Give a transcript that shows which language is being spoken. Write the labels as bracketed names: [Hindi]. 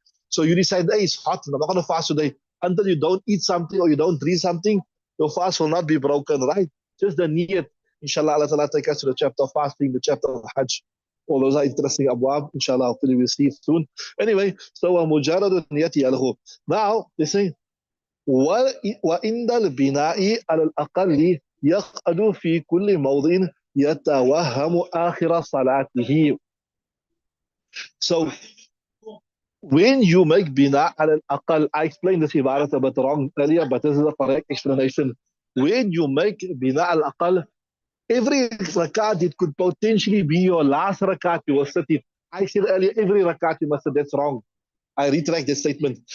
[English] So you decide, hey, it's hot, I'm not going to fast today. Until you don't eat something or you don't drink something, your fast will not be broken, right? Just the niyat. Inshallah, Allah Ta'ala take us to the chapter of fasting, the chapter of Hajj. All those are interesting abwab. Inshallah, hopefully we'll see it soon. Anyway, so mujarrad niyati alahu. [Arabic] Now, they say, وَإِنَّ الْبِنَاءِ عَلَى الْأَقَلِّ يَقْعَدُ فِي كُلِّ مَوْضِعٍ يَتَوَهَّمُ آخِرَ صَلَاتِهِ. [English] So, when you make bina al aqal, I explained this ibarat a bit wrong earlier, but this is the correct explanation. When you make bina al aqal, every rakat, it could potentially be your last rakat you will sit in. I said earlier, every rakat you must say that's wrong. I retract that statement.